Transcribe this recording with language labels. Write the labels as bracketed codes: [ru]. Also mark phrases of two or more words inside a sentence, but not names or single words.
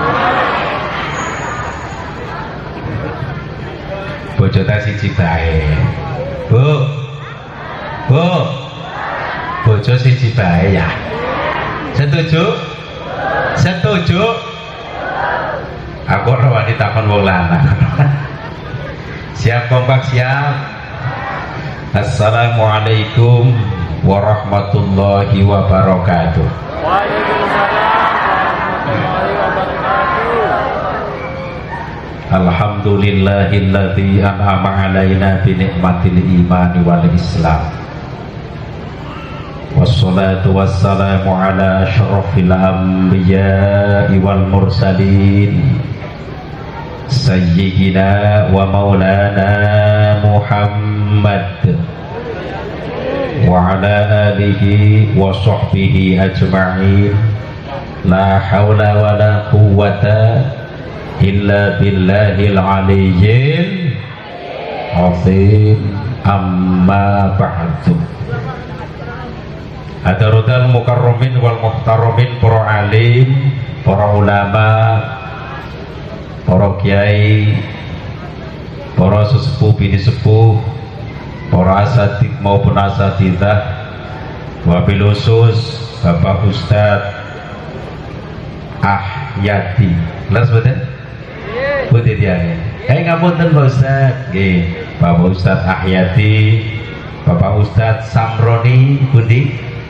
[jv] bojone siji bae bu bojo siji bae ya setuju aku ora wani takon wong lanang siap kompak siap. [ar] السلام عليكم ورحمة الله وبركاته. وعليكم السلام ورحمة الله وبركاته. الحمد لله الذي أنعم علينا بنعمة الإيمان والإسلام. والصلاة والسلام على أشرف الأنبياء والمرسلين سيدنا ومولانا محمد وعلى آله وصحبه أجمعين. لا حول ولا قوة إلا بالله العلي العظيم. أما بعد. حضرة المكرمين والمحترمين, [id] para alim, para ulama, para kiai, para sesepuh bini sepuh, para asatid maupun asatidah, [ar] وبالخصوص [id] Bapak Ustadz Ahyati. Kelas betul? Betul ya. Ngapunten Pak Ustadz. Nggih, Bapak Ustadz Ahyati, Bapak Ustadz Samroni Budi.